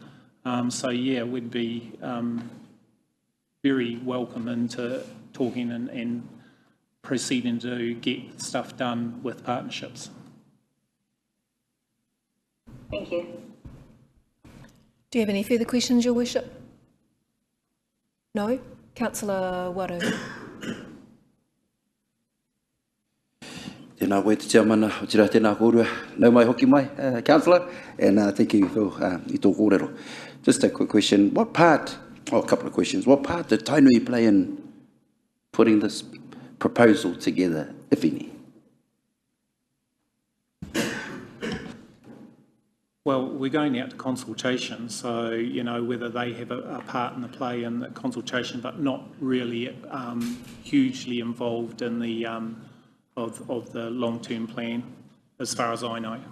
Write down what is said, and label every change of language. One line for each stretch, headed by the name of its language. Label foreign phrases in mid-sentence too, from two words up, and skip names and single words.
English: So yeah, we'd be very welcome into talking and proceeding to get stuff done with partnerships. Thank you. Do you have any further questions, Your Worship? No? Councillor Waru.
Māori: Tēnā koe te chairmana, o tira tēnā kōrua. Nau mai hoki mai,
English: Councillor, and thank you for
Māori: I tō kōrero.
English: Just a quick question. What part, a couple of questions, what part did Tainui play in putting this proposal together, if any? Well, we're going out to consultation, so, you know, whether they have a part in the play in the consultation, but not really hugely involved in the of the long-term plan, as far as I know.